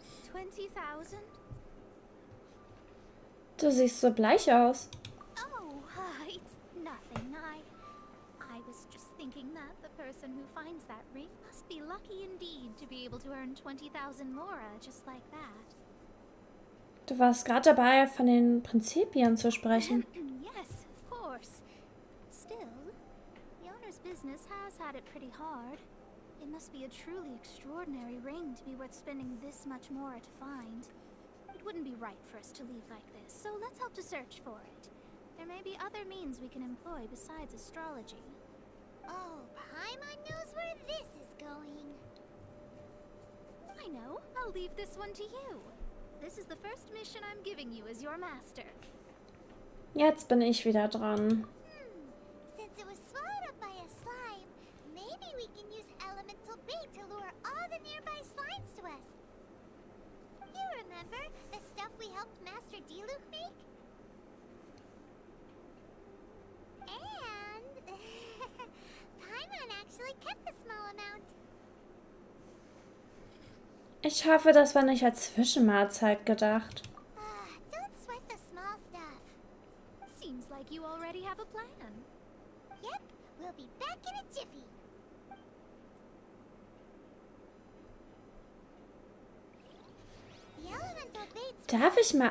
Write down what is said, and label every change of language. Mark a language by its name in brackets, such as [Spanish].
[English] 20,000? [German] Du siehst so bleich aus. [English] Oh, it's nothing. I was just thinking that the person who finds that ring must be lucky indeed to be able to earn 20,000 mora just like that. [German] Du warst gerade dabei, von den Prinzipien zu sprechen. [English] Yes, of course. Still, the owner's business has had it pretty hard. It must be a truly extraordinary ring to be worth spending this much more to find. It wouldn't be right for us to leave like this, so let's help to search for it. There may be other means we can employ besides astrology. Oh, Paimon knows where this is going. I know. I'll leave this one to you. This is the first mission I'm giving you as your master. [German] Jetzt bin ich wieder dran. [English] Since it was swallowed up by a slime, maybe we can use elemental bait to lure all the nearby slimes to us. You remember the stuff we helped Master Diluc make? And Paimon actually kept a small amount. [German] Ich hoffe, das war nicht als Zwischenmahlzeit gedacht. [English] Don't sweat the small stuff. Seems like you already have a plan. Yep, we'll be back in a jiffy. The elemental baits [German] Darf ich mal